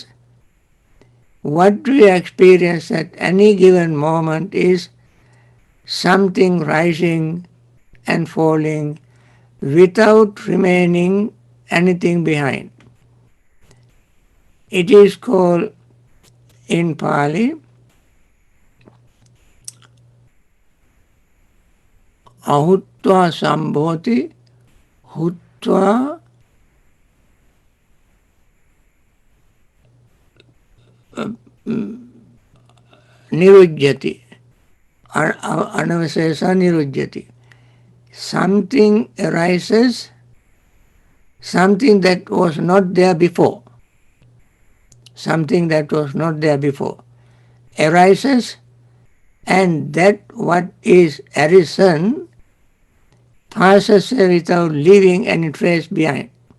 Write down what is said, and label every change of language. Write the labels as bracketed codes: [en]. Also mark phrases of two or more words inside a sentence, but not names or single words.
[en] What we experience at any given moment is something rising and falling without remaining anything behind. It is called in Pali [pi] ahutva sambhoti hutva nirujyati. Anavasesa nirujyati. [en] Something arises, something that was not there before. Something that was not there before arises, and that what is arisen passes without leaving any trace behind.